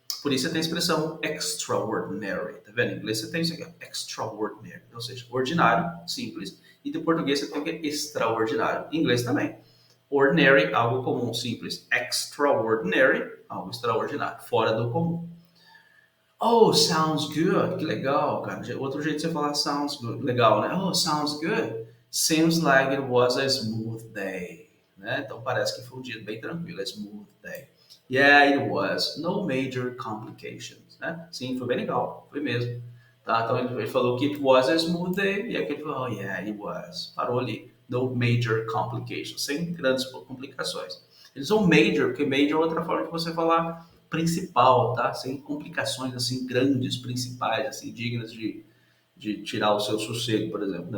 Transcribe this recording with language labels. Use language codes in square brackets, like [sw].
[pt] Por isso você tem a expressão extraordinary, tá vendo? Em inglês você tem isso aqui, extraordinary, ou seja, ordinário, simples. E do português você tem o que? Extraordinário. Em inglês também. Ordinary, algo comum, simples. Extraordinary, algo extraordinário, fora do comum. [en] Oh, sounds good. [pt] Que legal, cara. Outro jeito de você falar sounds good. Legal, né? [en] Oh, sounds good. Seems like it was a smooth day. [pt] Né? Então parece que foi um dia bem tranquilo, a smooth day. [en] Yeah, it was. No major complications. [pt] Né? Sim, foi bem legal. Foi mesmo. Tá? Então ele falou que [en] it was a smooth day. [pt] E aqui ele falou, [en] oh, yeah, it was. [pt] Parou ali. [en] No major complications. [pt] Sem grandes complicações. Eles são major, porque major é outra forma de você falar principal, tá? Sem complicações assim grandes, principais, assim, dignas de tirar o seu sossego, por exemplo, né?